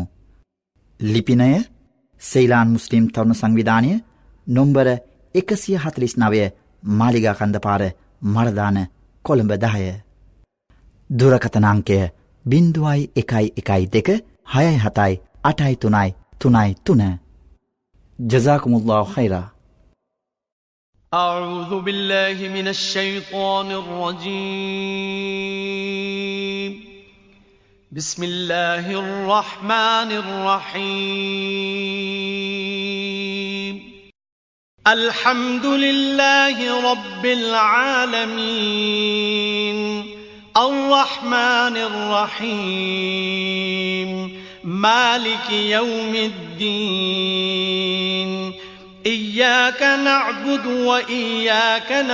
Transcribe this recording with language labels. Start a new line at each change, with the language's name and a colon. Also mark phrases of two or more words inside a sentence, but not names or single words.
Sinhala: ලිපිනය සෙයිලාන් මුස්ලිම් තරුණ සංවිධානය නොම්බර 149 මාලිගා කන්දපාර මරදාන කොළඹ 10. දුරකථන අංකය 0112 673 333.
Arabic: جزاكم الله خيرا. أعوذ بالله من الشيطان الرجيم. بسم الله الرحمن الرحيم. الحمد لله رب العالمين الرحمن الرحيم مالك يوم الدين إياك نعبد وإياك